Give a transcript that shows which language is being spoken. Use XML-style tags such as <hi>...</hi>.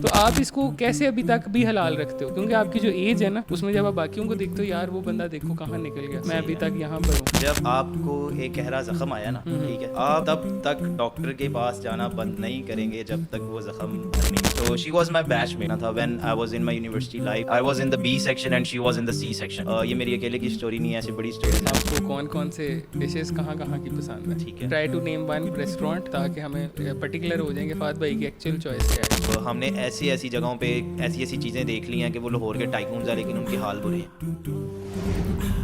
<ur>تو آپ اس کو کیسے ابھی تک بھی حلال رکھتے ہو؟ کیونکہ آپ کی جو ایج ہے نا اس میں جب آپ باقیوں کو دیکھتے ہو, یار وہ بندہ دیکھو کہاں نکل گیا, میں ابھی تک یہاں پر ہوں. جب آپ کو ایک گہرا زخم آیا نا, ٹھیک ہے, آپ تب تک ڈاکٹر کے پاس جانا بند نہیں کریں گے جب تک وہ زخم نہیں.</ur> <en>تو she was my batchmate تھا when I was in my university life. I was in the B section and she was in the C section.</en> <ur>یہ میری اکیلے کی اسٹوری نہیں ہے, ایسی بڑی اسٹوری. آپ کو کون کون سے ڈشز کہاں کی پسند ہے؟ ٹھیک ہے,</ur> <en>try to name one restaurant</en> <ur>تاکہ ہمیں پرٹیکولر ہو جائیں کہ فہد بھائی کی ایکچوئل چوائس کیا ہے. تو ہم نے ایسی جگہوں پہ ایسی چیزیں دیکھ لی ہیں کہ وہ لاہور کے ٹائکونز ہیں لیکن ان کے حال برے ہیں.</ur>